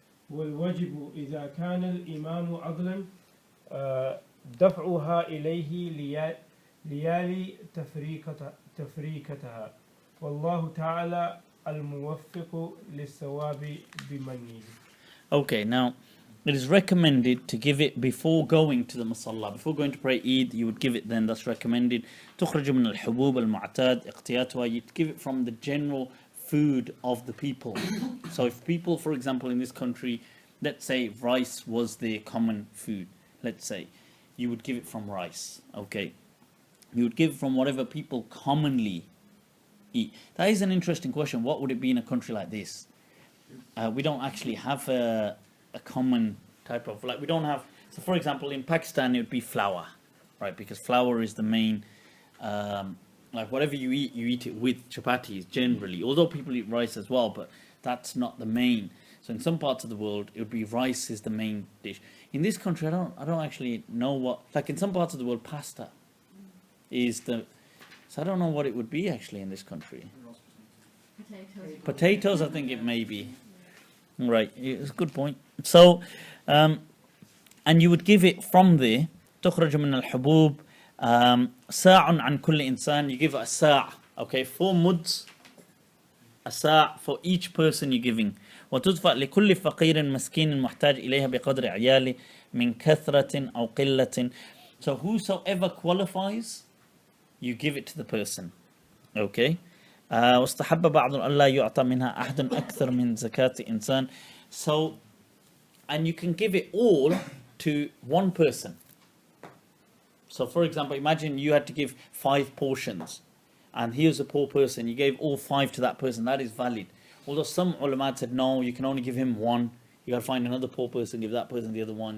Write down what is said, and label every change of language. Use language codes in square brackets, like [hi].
[ar] والواجب إذا كان الإمام عدلا دفعها إليه ليالي تفريقتها والله تعالى الموفق للصواب بمنه. [en] Okay, now it is recommended to give it before going to the Musalla. Before going to pray Eid, you would give it then. That's recommended. [ar] تخرج من الحبوب المعتاد اقتياتها. [en] You'd give it from the general food of the people. So if people, for example, in this country, let's say rice was their common food, let's say, you would give it from rice. Okay, you would give from whatever people commonly eat. That is an interesting question. What would it be in a country like this? We don't actually have a common type of, like, we don't have, so for example in Pakistan it would be flour, right? Because flour is the main, like whatever you eat it with chapatis generally, although people eat rice as well, but that's not the main. So in some parts of the world it would be rice is the main dish. In this country I don't actually know what, like in some parts of the world pasta is the, so I don't know what it would be actually in this country. Potatoes, I think it may be. Right, it's a good point. So, and you would give it from there. [ar] تخرج من الحبوب ساع عن كل إنسان. [en] You give a sa', okay, 4 muds, a sa' for each person you're giving. [ar] وتدفع لكل فقير مسكين محتاج إليها بقدر عياله من كثرة أو قلة. [en] So whosoever qualifies, you give it to the person. Okay. [ar] واستحب بعض أن لا يعطى منها أحد أكثر من زكاة إنسان. [en] So, and you can give it all to one person. So for example, imagine you had to give 5 portions and here's a poor person, you gave all 5 to that person. That is valid. Although some ulama said no, you can only give him 1. You got to find another poor person, give that person the other one.